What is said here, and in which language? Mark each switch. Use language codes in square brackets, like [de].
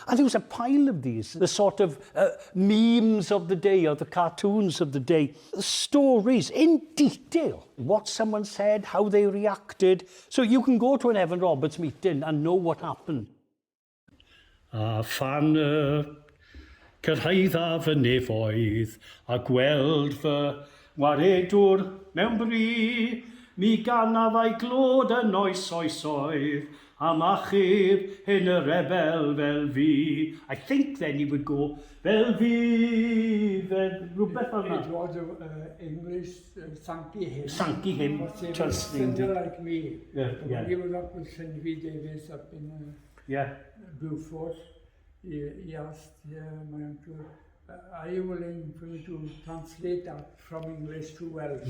[en] And there was a pile of these, the sort of memes of the day or the cartoons of the day, stories in detail, what someone said, how they reacted. So you can go to an Evan Roberts meeting and know what happened. [cy] A fan cyrhaedda fy nefoedd a gweld fy waredwr mewn bri, mi ganaf glod yn oesoedd, am achub hyn y rebel fel fi. [en] I think then he would go, [cy] fel fi, fel rhywbeth fel [en] It was English Sankey hymn. Sankey hymn, translated. Like me. Yeah. He was up with Sandfields Davis up in Beaufort. He asked my uncle, are you willing for me to translate that from English to Welsh?